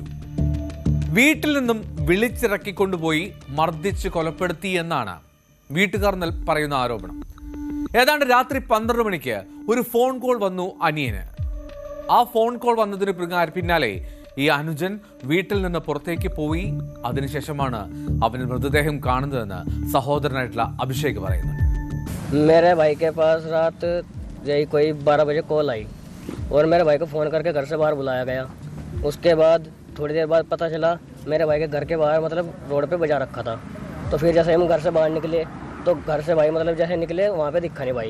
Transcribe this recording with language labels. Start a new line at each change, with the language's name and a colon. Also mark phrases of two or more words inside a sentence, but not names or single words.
Malayalam: വീട്ടിൽ നിന്നും വിളിച്ചിറക്കിക്കൊണ്ടുപോയി മർദ്ദിച്ച് കൊലപ്പെടുത്തി എന്നാണ് വീട്ടുകാർ പറയുന്ന ആരോപണം. ഏതാണ്ട് രാത്രി 12 മണിക്ക് ഒരു ഫോൺ കോൾ വന്നു അനിയന്. ആ ഫോൺ കോൾ വന്നതിന് പിന്നാലെ ഈ അനുജൻ വീട്ടിൽ നിന്ന് പുറത്തേക്ക് പോയി. അതിനുശേഷമാണ് അവന് മൃതദേഹം കാണുന്നതെന്ന് സഹോദരനായിട്ടുള്ള അഭിഷേക് പറയുന്നു.
Hindi: मेरे भाई के पास रात यही कोई 12 बजे कॉल आई और मेरे भाई को फ़ोन करके घर से बाहर बुलाया गया. उसके बाद थोड़ी देर बाद पता चला मेरे भाई के घर के बाहर मतलब रोड पे बजा रखा था. तो फिर जैसे हम घर से बाहर निकले तो घर से भाई मतलब जैसे निकले वहाँ पे दिखा नहीं भाई.